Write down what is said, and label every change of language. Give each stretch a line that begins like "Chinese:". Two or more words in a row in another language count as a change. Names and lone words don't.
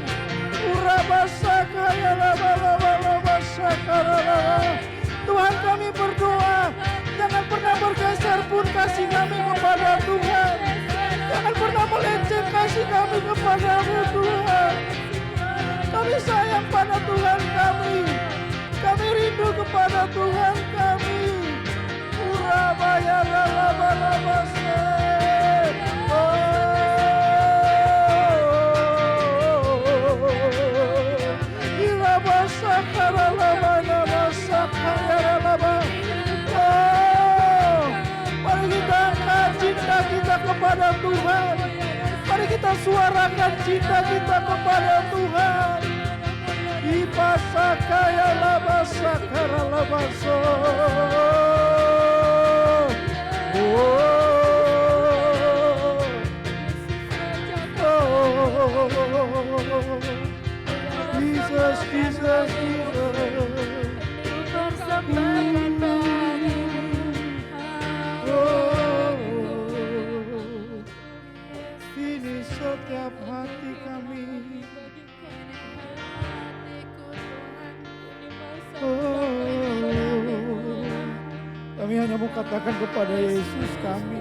Indonesian: Tuhan kami berdoa, jangan pernah bergeser pun kasih kami kepada Tuhan. Jangan pernah melenceng kasih kami kepadamu Tuhan. Kami sayang pada Tuhan kami. Kami rindu kepada Tuhan kami. Urabaya lalabase. Irabasa karalabana masa karalaba. Mari kita angkat cinta kita kepada Tuhan. Mari kita suarakan cinta kita kepada Tuhan. Ipasakaya labasakara labaso. Jesus, Jesus, Jesus. Ini setiap hati kami. Kami hanya mau katakan kepada Yesus kami.